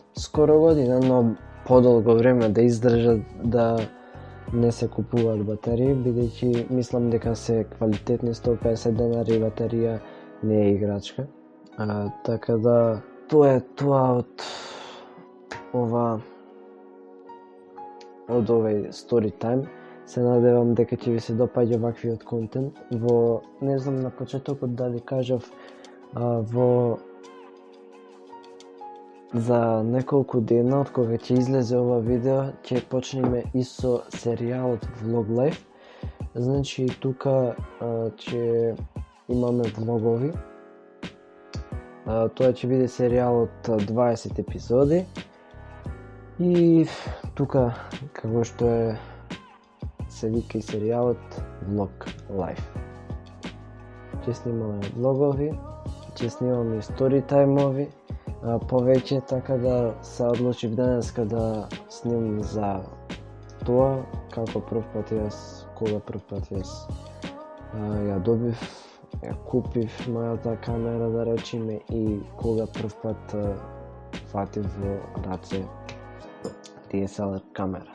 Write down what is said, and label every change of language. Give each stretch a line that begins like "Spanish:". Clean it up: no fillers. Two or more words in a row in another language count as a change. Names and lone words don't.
Macedonian: Скоро година, но подолго време да издржат, да не се купуваат батерии, бидејќи мислам дека се квалитетни. 150 денари батерија не е играчка. Така да тоа е тоа од овој
English: story time.
Macedonian: Се надевам дека ќе ви се допаѓа ваквиот контент. Не знам на почетокот дали кажав, за неколку дена од кога ќе излезе ова видео, ќе почнеме и со серијалот Vlog Life. Значи тука ќе имаме влогови. Тоа ќе биде серијал од 20 епизоди. И тука, како што се вика и серијалот Vlog Life. Ќе снимаме влогови, ќе снимаме
English: story time-
Macedonian: ови, повеќе, така да се одлучив денеска да снимам за тоа, како прв пат јас, кога прв пат јас ја добив, ја купив мојата камера, да речеме, и кога прв пат фатив во раце DSLR камера.